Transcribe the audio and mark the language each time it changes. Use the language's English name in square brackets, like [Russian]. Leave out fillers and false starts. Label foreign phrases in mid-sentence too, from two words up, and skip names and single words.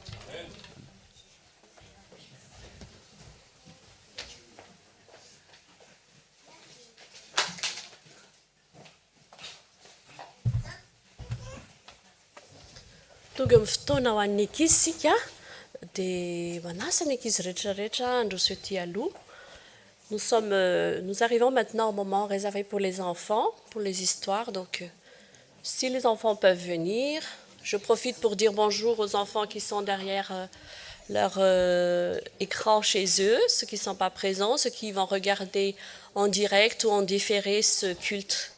[Malagasy] Tonga amin'ny fotoana ho an'ny ankizy sika dia manasa ny ankizy rehetrarehetra androso ety aloha. [French] Nous arrivons maintenant au moment réservé pour les enfants, pour les histoires. Donc, si les enfants peuvent venir, je profite pour dire bonjour aux enfants qui sont derrière leur écran chez eux, ceux qui ne sont pas présents, ceux qui vont regarder en direct ou en différé ce culte.